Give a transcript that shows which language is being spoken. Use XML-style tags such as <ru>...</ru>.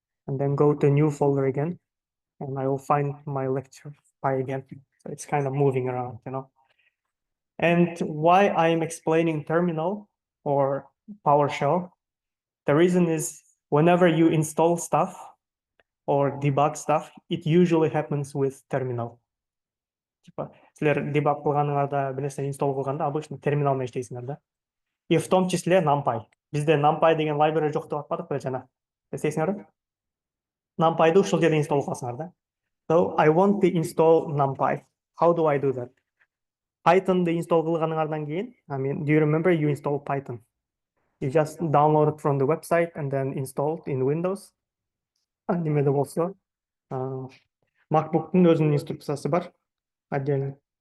<en>And then go to new folder again, and I will find my lecture pi again. So it's kind of moving around, you know. And why I'm explaining terminal or PowerShell, the reason is whenever you install stuff or debug stuff, it usually happens with terminal.</en> <ru>Типа,</ru> <ky>силер debug кылганыңарда, билесиңер install кылганда</ky> <ru>обычно</ru> <ky>терминал менен иштейсиңер да.</ky> <ru>И в том числе</ru> <ky>NumPy. Бизде NumPy деген library жок деп атпадык беле жана? Эстейсиңерби? NumPy'ды ушул жерде install кыласыңар да.</ky> <en>So I want to install NumPy. How do I do that? Python'ды install</en> <ky>кылганыңардан кийин,</ky> <en>I mean, do you remember you install Python? You just download it from the website and then install it in Windows.</en> <ky>Немеде болсо, MacBook'тун өзүнүн инструкциясы бар, отдельно.</ky>